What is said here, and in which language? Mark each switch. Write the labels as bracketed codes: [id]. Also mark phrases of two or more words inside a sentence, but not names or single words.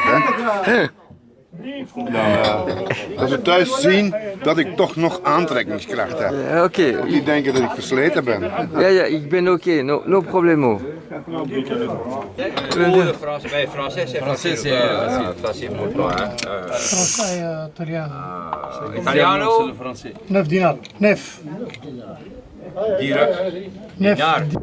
[nl] Hè? Dat ze thuis zien dat ik toch nog aantrekkingskracht heb. Ja, oké. Want die denken dat ik versleten ben. Ja, ik ben oké, [es] no problemo. [fr] Français, c'est facile pour toi. Français, italien. Italiano, c'est le français. 9 dinars. 9. Dinar.